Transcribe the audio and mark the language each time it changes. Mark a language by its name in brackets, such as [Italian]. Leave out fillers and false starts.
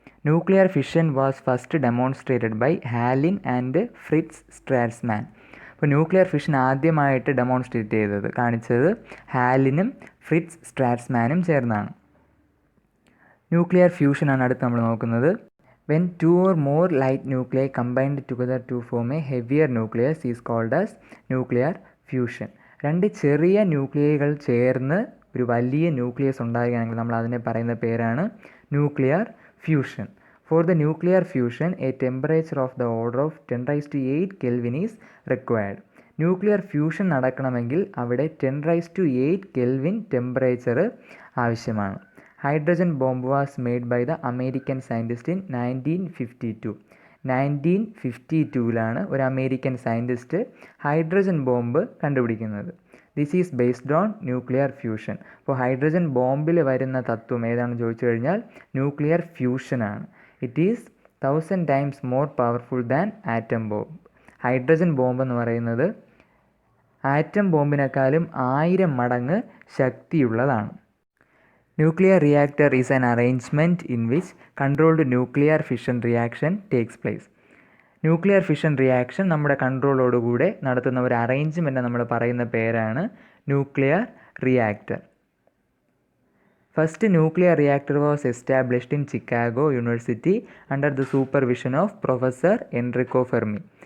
[English] Nuclear fission was first demonstrated by Hahn and Fritz Strassmann. [Malayalam] അപ്പോൾ nuclear fission ആദ്യമായിട്ട് കാണിച്ചത് ഹാലിനും Fritz സ്ട്രാസ്മാനും ചേർന്നാണ്. ന്യൂക്ലിയർ ഫ്യൂഷനാണ് അടുത്ത് നമ്മൾ നോക്കുന്നത്. [English] When 2 or more light nuclei combined together to form a heavier nucleus is called as nuclear fusion. [Malayalam] 2 ചെറിയ ന്യൂക്ലിയകൾ ചേർന്ന് ഒരു വലിയ ന്യൂക്ലിയസ് ഉണ്ടാകുകയാണെങ്കിൽ നമ്മൾ അതിനെ പറയുന്ന പേരാണ് nuclear fusion. [English] For the nuclear fusion a temperature of the order of 10⁸ Kelvin is required. [Malayalam] Nuclear fusion നടക്കണമെങ്കിൽ അവിടെ 10⁸ Kelvin ടെമ്പറേച്ചർ ആവശ്യമാണ്. [English] Hydrogen bomb was made by the American scientist in 1952. [Malayalam] 1952 ഒരു അമേരിക്കൻ സയൻറ്റിസ്റ്റ് ഹൈഡ്രജൻ ബോംബ് കണ്ടുപിടിക്കുന്നത്. [English] This is based on nuclear fusion. [Malayalam] അപ്പോൾ hydrogen ബോംബിൽ വരുന്ന തത്വം ഏതാണെന്ന് ചോദിച്ചു കഴിഞ്ഞാൽ nuclear ഫ്യൂഷനാണ്. [English] It is 1000 times more powerful than atom bomb. [Malayalam] Hydrogen bomb എന്ന് പറയുന്നത് ആറ്റം ബോംബിനേക്കാളും 1000 മടങ്ങ് ശക്തിയുള്ളതാണ്. [English] Nuclear reactor is an arrangement in which controlled nuclear fission reaction takes place. [Malayalam] Nuclear fission reaction നമ്മുടെ കൺട്രോളോടുകൂടെ നടത്തുന്ന ഒരു അറേഞ്ച്മെൻറ്റ് നമ്മൾ പറയുന്ന പേരാണ് nuclear reactor. [English] First nuclear reactor was established in Chicago university under the supervision of professor Enrico Fermi.